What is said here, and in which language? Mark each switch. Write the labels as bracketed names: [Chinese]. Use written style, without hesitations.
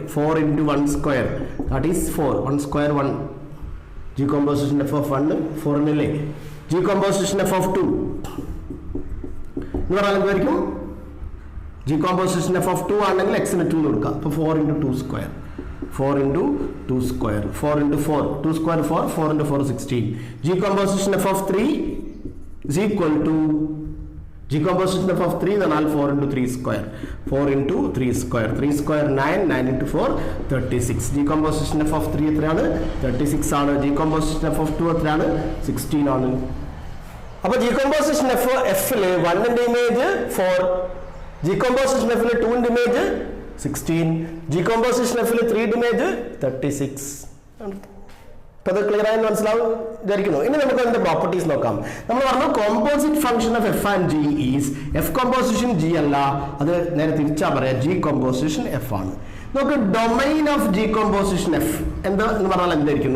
[Malayalam] 4 into 1 square that is 4. 1 square 1. G composition F of 1 4 അല്ലേ? G composition F of 2 എന്ന് പറഞ്ഞാൽ എന്തായിരിക്കും? G composition F of 2 ആണെങ്കിൽ എക്സിന് 2 കൊടുക്കുക. അപ്പൊ 4 into 2 square. [English] 4 into 2 square. 4 into 4. 2 square 4. 4 into 4 16. G composition f of 3 is equal to G composition f of 3 then all 4 into 3 square. 4 into 3 square. 3 square 9. 9 into 4 36. [Malayalam] G composition f of 3 എത്രയാണ്? 36 ആണ്. G composition f of 2 എത്രയാണ്? 16 ആണ്. അപ്പോൾ G composition f ൽ 1 ന്റെ image 4. G composition f ൽ 2 ന്റെ image 16. G composition f ൽ 3 ഇമേജ് 36. അപ്പോൾ അത് ക്ലിയർ ആയി മനസ്സിലാവും വിചാരിക്കുന്നു. ഇനി നമുക്ക് അതിന്റെ പ്രോപ്പർട്ടീസ് നോക്കാം. നമ്മൾ പറഞ്ഞു composite function of F and G is F composition G അല്ല, അത് നേരെ തിരിച്ചാ പറയാം, ജി കോമ്പോസിഷൻ എഫ് ആണ്. നോക്ക് domain of G composition F എന്താ എന്ന് പറഞ്ഞാൽ എന്തായിരിക്കും?